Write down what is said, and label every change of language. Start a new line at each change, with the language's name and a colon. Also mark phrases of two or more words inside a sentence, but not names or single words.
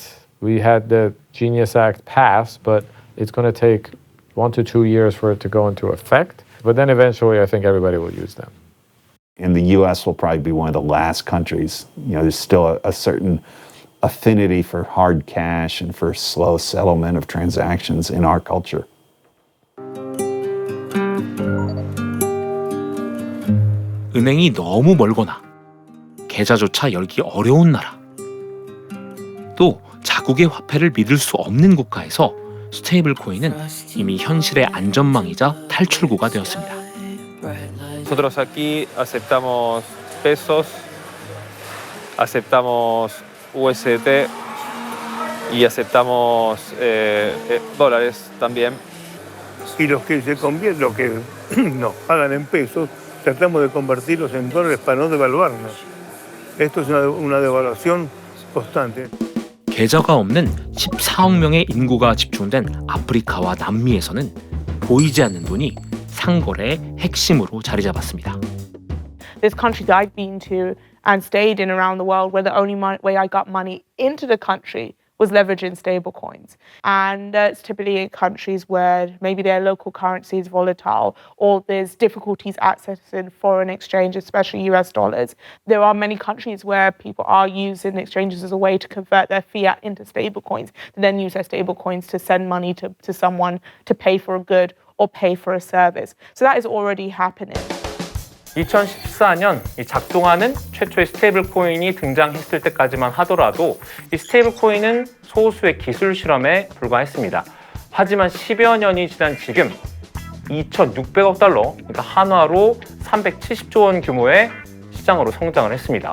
English: We had the Genius Act pass, but it's going to take 1 to 2 years for it to go into effect. But then eventually, I think everybody will use them. And the U.S. will probably be one of the last countries. There's still a certain affinity for hard cash and for slow settlement of transactions in our culture.
Korean: 은행이 너무 멀거나 계좌조차 열기 어려운 나라, 또 자국의 화폐를 믿을 수 없는 국가에서 스테이블 코인은 이미 현실의 안전망이자 탈출구가 되었습니다.
Spanish: Nosotros aquí aceptamos pesos, aceptamos USD y aceptamos dólares también. Y los que se convierten, los que nos pagan en pesos, tratamos de convertirlos en dólares para no devaluarnos. Esto es una devaluación constante.
Korean: 계좌가 없는 14억 명의 인구가 집중된 아프리카와 남미에서는 보이지 않는 돈이 상거래의 핵심으로 자리 잡았습니다.
English: There's countries I've been to and stayed in around the world where the only way I got money into the country was leveraging stable coins. And it's typically in countries where maybe their local currency is volatile or there's difficulties accessing foreign exchange, especially US dollars. There are many countries where people are using exchanges as a way to convert their fiat into stable coins, to then use their stable coins to send money to someone to pay for a good or pay for a service. So that is already happening.
Korean: 2014년 이 작동하는 최초의 스테이블 코인이 등장했을 때까지만 하더라도 이 스테이블 코인은 소수의 기술 실험에 불과했습니다. 하지만 10여 년이 지난 지금 2,600억 달러, 그러니까 한화로 370조 원 규모의 시장으로 성장을 했습니다.